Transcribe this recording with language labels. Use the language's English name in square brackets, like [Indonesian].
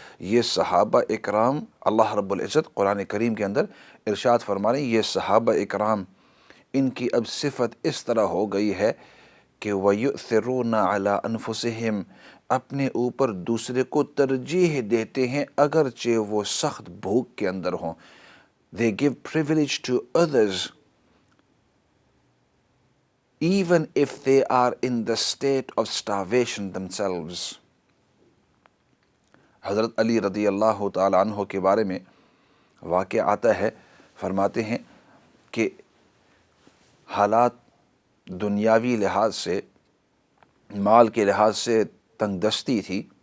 [Urdu] یہ صحابہ اکرام اللہ رب العزت قرآن کریم کے اندر ارشاد فرما رہے ہیں، یہ صحابہ اکرام ان کی اب صفت اس طرح ہو گئی ہے کہ [Arabic] وَيُؤْثِرُونَ عَلَىٰ أَنفُسِهِمْ، [Urdu] اپنے اوپر دوسرے کو ترجیح دیتے ہیں اگرچہ وہ سخت بھوک کے اندر ہوں. [English] They give privilege to others even if they are in the state of starvation themselves. [Urdu] حضرت علی رضی اللہ تعالی عنہ کے بارے میں واقعہ آتا ہے، فرماتے ہیں کہ حالات دنیاوی لحاظ سے، مال کے لحاظ سے تنگ دستی تھی.